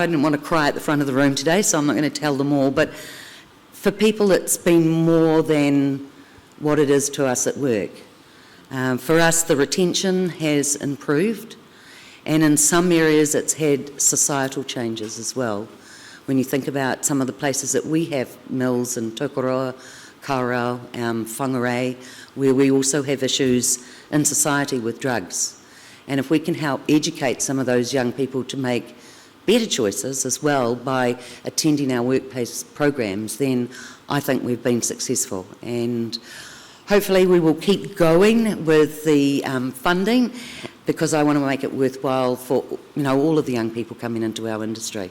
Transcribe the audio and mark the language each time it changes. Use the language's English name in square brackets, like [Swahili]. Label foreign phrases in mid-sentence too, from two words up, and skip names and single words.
[English] I didn't want to cry at the front of the room today, so I'm not going to tell them all, but for people it's been more than what it is to us at work. For us, the retention has improved, and in some areas it's had societal changes as well. When you think about some of the places that we have mills in Tokoroa, kaurau, whangarei, where we also have issues in society with drugs. And if we can help educate some of those young people to make better choices as well by attending our workplace programs, then I think we've been successful. And hopefully we will keep going with the funding, because I want to make it worthwhile for all of the young people coming into our industry.